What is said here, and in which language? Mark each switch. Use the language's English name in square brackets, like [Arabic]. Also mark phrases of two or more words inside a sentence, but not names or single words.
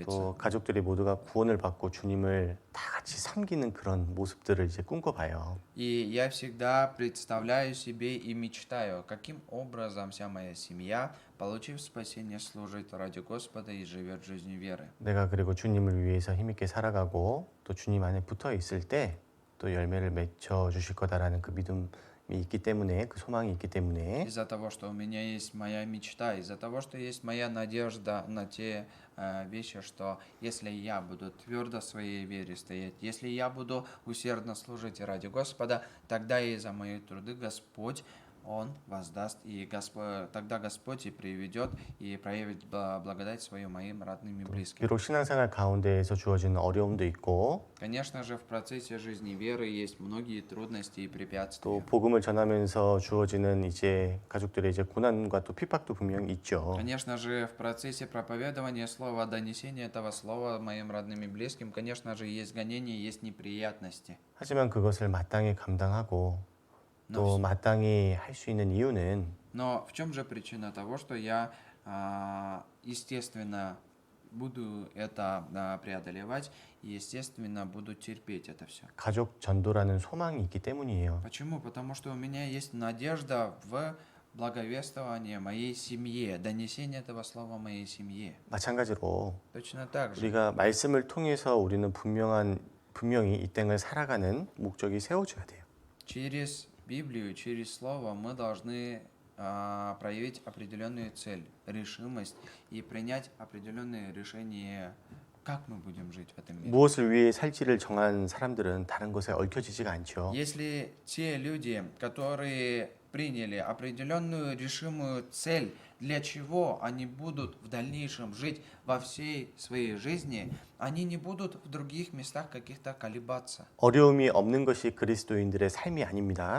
[Korean] 또 가족들이 모두가 구원을 받고 주님을 다 같이 섬기는 그런 모습들을 이제 꿈꿔봐요. [Russian] И я всегда представляю себе и мечтаю, каким образом вся моя семья, получив спасение, служит ради Господа и живет жизнью веры. [Korean] 내가 그리고 주님을 위해서 힘있게 살아가고 또 주님 안에 붙어 있을 때 또 열매를 맺혀 주실 거다라는 그 믿음이 있기 때문에 그 소망이 있기 때문에 [Russian] Из-за того, что у меня есть моя мечта, из-за того, что есть моя надежда на те вещи, что если я буду твердо в своей вере стоять, если я буду усердно служить ради Господа, тогда и за мои труды Господь, Он воздаст, и тогда Господь и приведет, и проявит благодать свою моим родным и близким. [Korean] 비록 신앙생활 가운데에서 주어지는 어려움도 있고 [Russian] Конечно же, в процессе жизни веры есть многие трудности и [Korean] 또 [Russian] препятствия. [Korean] 복음을 전하면서 주어지는 이제 가족들의 이제 고난과 또 핍박도 분명히 있죠. [Russian] Конечно же, в процессе проповедования слова, донесения этого слова моим родным и близким, конечно же, есть гонения, есть неприятности. [Korean] 하지만 그것을 마땅히 감당하고 또 마땅히 할 수 있는 이유는 [Russian] Но в чем же причина того, что я, естественно, буду это преодолевать и, естественно, буду терпеть это все? [Korean] 가족 전도라는 소망이 있기 때문이에요. [Russian] Почему? Потому что у меня есть надежда в благовествование моей семье, донесение этого слова моей семье. [Korean] 마찬가지로 [Russian] Точно так же. [Korean] 우리가 말씀을 통해서 우리는 분명히 이 땅을 살아가는 목적이 세워져야 돼요. [Russian] Через Библию, через Слово мы должны проявить определенную цель, решимость и принять определенные решения, как мы будем жить в этом мире. [Korean] 무엇을 위해 살지를 정한 사람들은 다른 것에 얽혀지지가 않죠. [Russian] Если те люди, которые приняли определенную решимую цель, для чего они будут в дальнейшем жить во всей своей жизни, они не будут в других местах каких-то колебаться. [Korean] 어려움이 없는 것이 그리스도인들의 삶이 아닙니다.